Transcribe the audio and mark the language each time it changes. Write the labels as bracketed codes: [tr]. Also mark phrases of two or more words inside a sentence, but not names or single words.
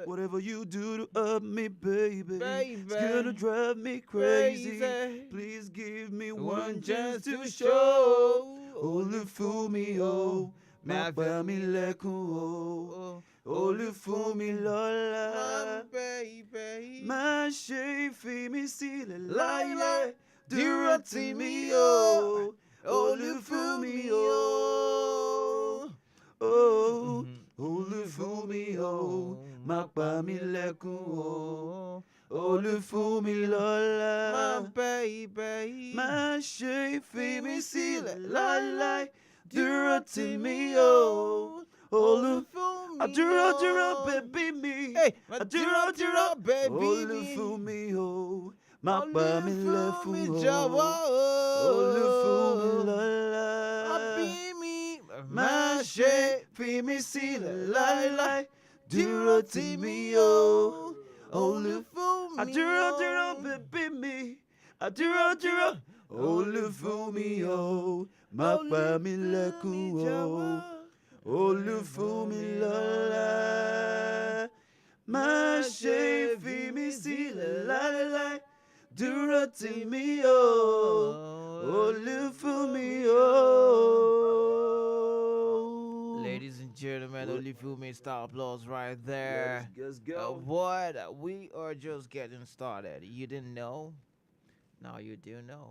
[en] Whatever you do to up me, baby, it's gonna drive me crazy. Please give me one chance to show. Only fool me, oh, [yo] mapa mi lekun, [en] oh. Only fool me, Lola. Baby. [yo] Má ṣe fi mí sílẹ̀ láíláí. Dúró tì mí, [en] oh. Only fool me, oh. Oh, only fool me, oh. [yo] Mapa mi lekun, [en] oh. Only fool me, Lola. My baby. [yo] Má ṣe fi mí sílẹ̀ láíláí. Dúró tì mí, [en] oh. Only fool me, [yo] dúró, baby mi. Hey, dúró, [en] baby Only fool me, oh. [yo] Mapa mi lekun, [en] oh. [yo] jọ̀wọ́, [en] Only fool me, Lola. [yo] Bí mi. Má ṣe fi mí sílẹ̀ láíláí. Dúró tì mí, [en] oh. Only fool me, [yo] dúró, baby mi. Dúró, [en] only fool me, oh. [yo] Mapa mi lekun, [en] oh. Only fool me, Lola. [yo] Má ṣe fi mí sílẹ̀ láíláí. Dúró tì mí, oh. [en] Only fool me, oh. Ladies and gentlemen, only few minutes style applause right there. Let's go. What? We are just getting started. You didn't know? Now you do know.